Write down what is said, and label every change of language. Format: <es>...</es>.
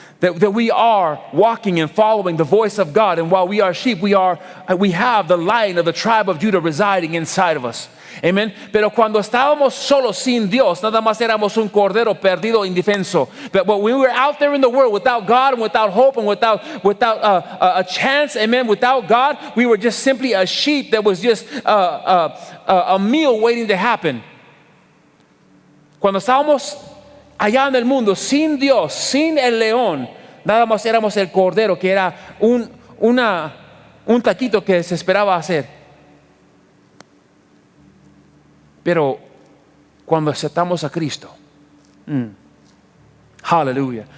<en>That we are walking and following the voice of God, and while we are sheep, we have the Lion of the tribe of Judah residing inside of us. Amen.</en> <es>Pero cuando estábamos solos sin Dios, nada más éramos un cordero perdido, indefenso.</es> <en>But when we were out there in the world without God and without hope and without a chance, amen, without God, we were just simply a sheep that was just a meal waiting to happen.</en> <es>Cuando estábamos allá en el mundo sin Dios, sin el león, nada más éramos el cordero, que era un taquito que se esperaba hacer. Pero cuando aceptamos a Cristo, hallelujah.</es>